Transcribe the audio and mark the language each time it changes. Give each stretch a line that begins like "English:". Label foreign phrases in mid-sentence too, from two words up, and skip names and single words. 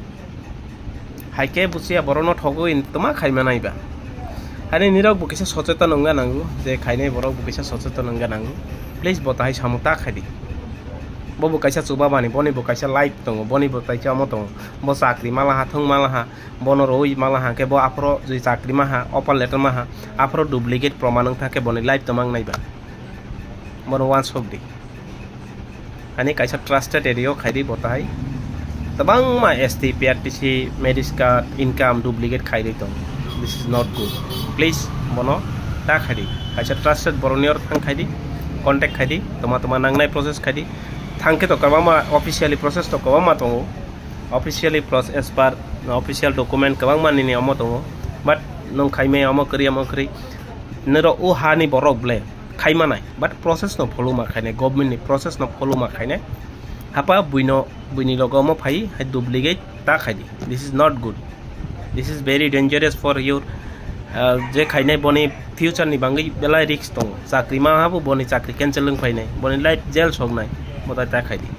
Kok Borok: haike busia borono thogo in toma khaima naiba ani nirok bukisa sochetan ongga nangu je khainai borok bukisa sochetan ongga nangu please botahai samuta khadi bo bukaisa chuba bani boni bukaisa light tongo boni bukaisa mo tongo bo chakri malaha thung malaha bono roi malaha ke bo apro je chakri maha
English: offer letter
Kok Borok: maha apro duplicate promanung thake boni live tomang naiba bono
English: one shop
Kok Borok: di ani kaisa
English: trusted area
Kok Borok: khaidi botahai tabang ma
English: ST PRTC medical income duplicate
Kok Borok: khaidi tong
English: this is not good please
Kok Borok: bono ta khadi kaisa trusted boronior thang khaidi contact khaidi toma nangnai process khaidi thangke to kabama
English: officially process
Kok Borok: to kabama tongo
English: officially process
Kok Borok: par
English: official document
Kok Borok: kabang mani ni amo tongo but nong khaime amo kri nero o hani borok ble khaima nai but process no follow ma khaine government ni process no follow ma khaine hapa buini logo mo phai hai duplicate ta khaidi
English: this is not good this is very dangerous for your
Kok Borok: je khainai boni future ni bangai belai risk tong chakri ma habu boni chakri cancel lung phainai boni light jail sognai botai ta khaidi